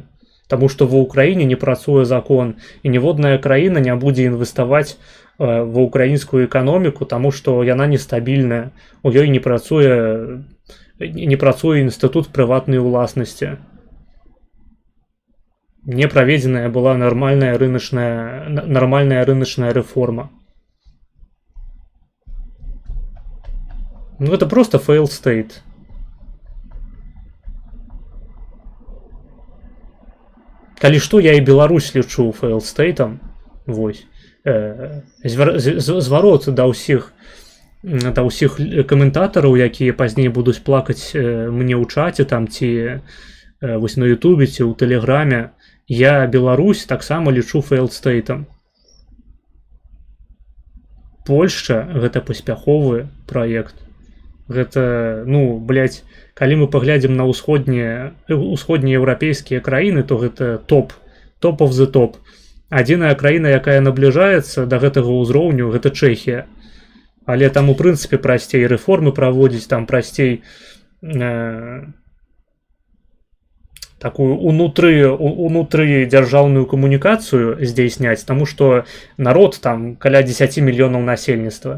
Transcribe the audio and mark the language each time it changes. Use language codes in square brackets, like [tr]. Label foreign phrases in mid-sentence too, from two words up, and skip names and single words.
[be] Таму што ва ўкраіне не працуе закон, і ніводная краіна не будзе інвеставаць ва ўкраінскую эканоміку, таму што яна нестабільная, у ёй не працуе інстытут прыватнай уласнасці. Не праведзеная была нармальная рыначная рэформа. Ну, это просто [en] fail state. [be] Калі што, я і Беларусь лічу [en] fail state- [be] ам. Вось. Зварот да ўсіх каментатараў, якія пазней будуць плакаць мне ў чаце там, ці вось на Ютубе, ці ў Тэлеграме. Я Беларусь таксама лічу [en] fail state- [be] ам. Польшча гэта паспяховы праект. Гэта, калі мы паглядзім на ўсходнееўрапейскія краіны, то гэта топ [en] of the top. [be] Адзіная краіна, якая набліжаецца да гэтага ўзроўню, гэта Чэхія. Але там, у прынцыпе, прасцей рэформы праводзіць, там прасцей такую унутры дзяржаўную камунікацыю здзейсняць, таму што народ там каля 10 мільёнаў насельніцтва.